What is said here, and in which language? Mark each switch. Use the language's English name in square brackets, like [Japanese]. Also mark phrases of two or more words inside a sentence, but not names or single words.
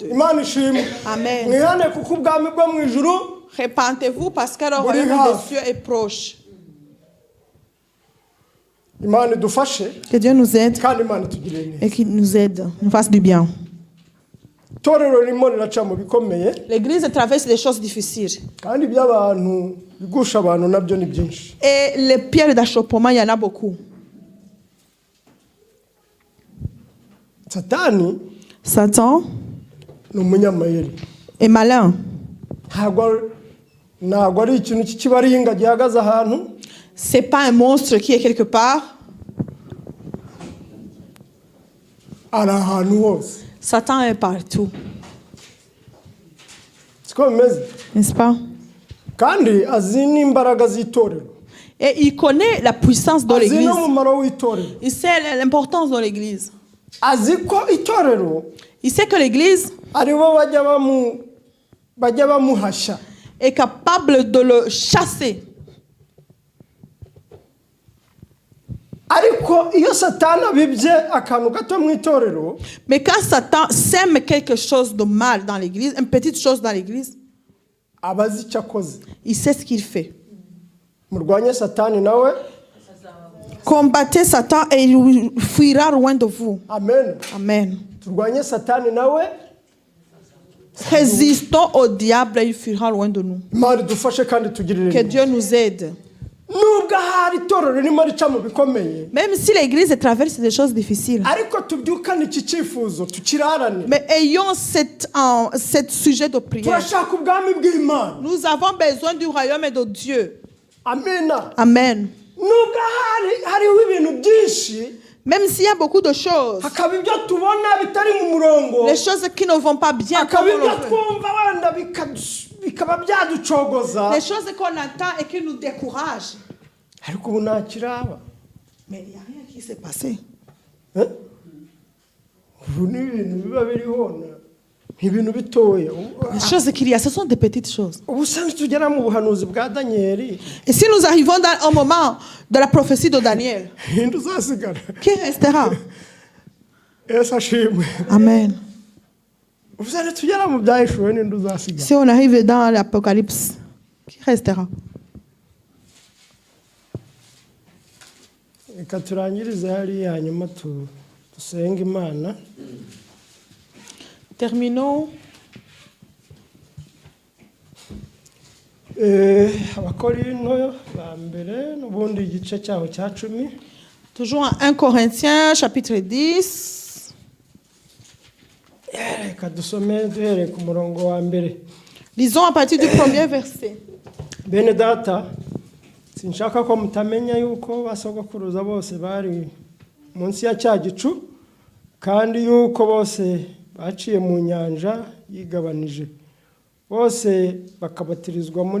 [Kinyarwanda] Imana ishimwe. Amen. mwihane kuko ubwami bwo mu ijuru. [French] Repentez-vous parce que le royaume des cieux est proche. [Kinyarwanda] Imana idufashe [French] Que Dieu nous aide [Kinyarwanda] kandi Imana itugirire neza. [French] et qu'il nous aide, nous fasse du bien. [Kinyarwanda] itorero ririmo riraca mu bikomeye [French] L'église traverse des choses difficiles. [Kinyarwanda] kandi iby'abantu bigusha abantu nabyo ni byinshi. [French] Et les pierres d'achoppement, il y en a beaucoup. [Kinyarwanda] Satani [French] Satan [Kinyarwanda] ni umunyamayeri. [French] est malin. [Kinyarwanda] ntabwo ari ikintu cy'ikibaringa gihagaze ahantu. [French] C'est pas un monstre qui est quelque part. [Kinyarwanda] ari ahantu hose. [French] Satan est partout. [Kinyarwanda] siko bimeze. [French] N'est-ce pas? [Kinyarwanda] kandi azi n'imbaraga z'itorero. [French] Et il connaît la puissance de [Kinyarwanda] azi [French] l'église. [Kinyarwanda] n'umumaro w'itorero. [French] Il sait l'importance de l'église. [Kinyarwanda] azi ko itorero [French] Il sait que l'église [Kinyarwanda] aribo bajya bamuhashya. [French] est capable de le chasser. [Kinyarwanda] ariko iyo satani abibye akantu gato mu itorero. [French] Mais quand Satan sème quelque chose de mal dans l'église, une petite chose dans l'église, [Kinyarwanda] aba azi icyo akoze. [French] il sait ce qu'il fait. [Kinyarwanda] murwanye satani nawe. [French] Combattez Satan et il fuira loin de vous. [Kinyarwanda] amen. Amen. turwanye satani nawe. [French] Résistons au diable et il fuira loin de nous. [Kinyarwanda] Imana idufashe kandi tugirire [French] Que [Kinyarwanda] neza. [French] Dieu nous aide. [Kinyarwanda] nubwo ahari itorero ririmo rica mu bikomeye. [French] Même si l'église traverse des choses difficiles. [Kinyarwanda] ariko tubyukane iki cyifuzo tukirarane. [French] Mais ayons cet sujet de prière. [Kinyarwanda] turashaka ubwami bw'Imana. [French] Nous avons besoin du royaume de Dieu. [Kinyarwanda] amena. [French] Amen. [Kinyarwanda] nubwo hariho ibintu byinshi. [French] Même s'il y a beaucoup de choses, [Kinyarwanda] hakaba ibyo tubona bitari mu murongo. [French] les choses qui ne vont pas bien, comme [Kinyarwanda] hakaba [French] on [Kinyarwanda] ibyo [French] le veut. [Kinyarwanda] twumva wenda bikaba byaducogoza. [French] Les choses qu'on entend et qui nous découragent. [Kinyarwanda] ariko ubu nta kiraba. [French] Mais il n'y a rien qui s'est passé. [Kinyarwanda] ubu ni ibintu biba biriho ibintu bitoya. [French] Les choses qu'il y a, ce sont des petites choses. [Kinyarwanda] ubu se ntitugera mu buhanuzi bwa Danieli. [French] Et si nous arrivons dans un moment de la prophétie de Daniel, [Kinyarwanda] ninde uzasigara. [French] qui restera? [Kinyarwanda] Yesu ashimwe. Amen. ubu se ntitugera mu byahishuwe ninde uzasigara. [French] Si on arrive dans l'Apocalypse, qui restera? [Kinyarwanda] reka turangirize hariya hanyuma dusenge Imana. [French] Terminons. [Kinyarwanda] Abakorinto ba mbere n'ubundi igice cyaho cya 10. [French] Toujours en 1 Corinthiens, chapitre 10. [Kinyarwanda] Reka dusome duhereye ku murongo wa mbere. [French] Lisons à partir du premier verset. [Kinyarwanda] Bene data, sinshaka ko mutamenya yuko basogokuruza bose bari munsi ya cya gicu, kandi yuko bose baciye mu nyanja yigabanije, bose bakabatirizwa muri